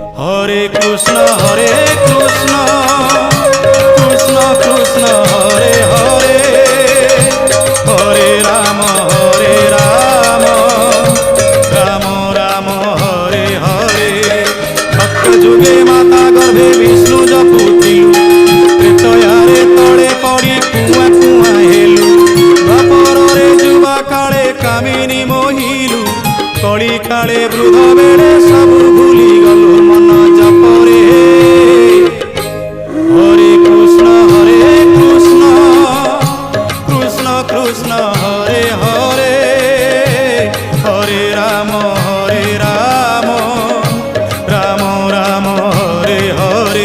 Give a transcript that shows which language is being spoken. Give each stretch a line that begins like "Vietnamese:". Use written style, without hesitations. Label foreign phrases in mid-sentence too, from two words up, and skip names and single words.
Sanskrit: হরে কৃষ্ণ কৃষ্ণ কৃষ্ণ হরে হরে, হরে রাম রাম রাম হরে হরে।
Odia: ଭକ୍ତ ଯୁଗେ ମାତା ଗର୍ଭେ ବିଷ୍ଣୁ ଜପୁଥିଲୁ, ତ୍ରେତୟାରେ ତଳେ ପଡ଼ି କୁଆଁ କୁଆଁ ହେଲୁ, ଦ୍ୱାପରରେ ଯୁବା କାଳେ କାମିନୀ ମୋହିଲୁ, କଳି କାଳେ ବୃଦ୍ଧ ବେଳେ ସବୁ ଭୁଲି ଗଲୁ ମନ ଜପରେ।
Sanskrit: হরে কৃষ্ণ কৃষ্ণ কৃষ্ণ হরে হরে, হরে রাম রাম রাম হরে হরে।